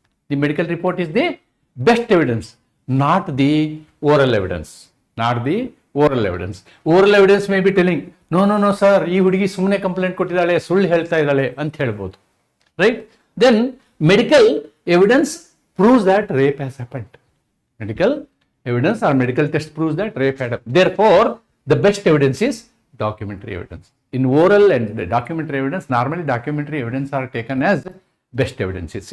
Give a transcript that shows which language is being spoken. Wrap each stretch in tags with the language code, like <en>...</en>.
<en>The medical report is the best evidence, not the oral evidence. Oral evidence may be telling, no sir,</en> <kn>ಈ ಹುಡುಗಿ ಸುಮ್ಮನೆ complaint ಕೊಟ್ಟಿದ್ದಾಳೆ, ಸುಳ್ಳು ಹೇಳ್ತಾ ಇದ್ದಾಳೆ ಅಂತ ಹೇಳ್ಬೋದು, right?</kn> <en>Then medical evidence proves that rape has happened. Medical evidence or medical test proves that rape had happened. Therefore, the best evidence is documentary evidence. In oral and documentary evidence, normally documentary evidence are taken as best evidences.</en>